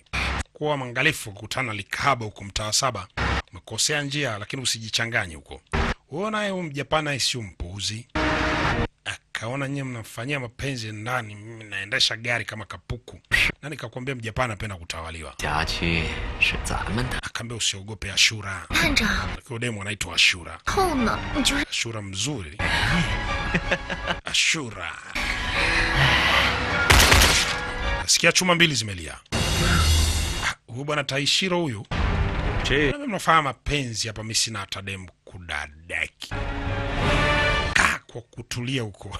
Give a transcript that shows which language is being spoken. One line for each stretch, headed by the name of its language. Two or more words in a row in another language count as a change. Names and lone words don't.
Swahili: Kuwa mwangalifu kukutana likahaba huko mtaa 7. Umekosea njia, lakini usijichanganye huko. Wewe naye Mjapani sio mpuuzi. Akaona nyinyi mnafanyia mapenzi ndani, mimi naendesha gari kama kapuku. Na nikakwambia Mjapani anapenda kutawaliwa.
Chinese: 辖区是咱们的，
Swahili: Akaambia usiogope Ashura.
Chinese: 探长，
Swahili: Kwa demo anaitwa Ashura.
Chinese: 后呢？你就是
Swahili: Ashura mzuri. Ashura. Sikia chuma mbili zimelia. Huyu bwana Taishiro huyu. Che, Mnafanya mapenzi hapa, mimi sina hata demu kudadeki. Kwa kutulia huko.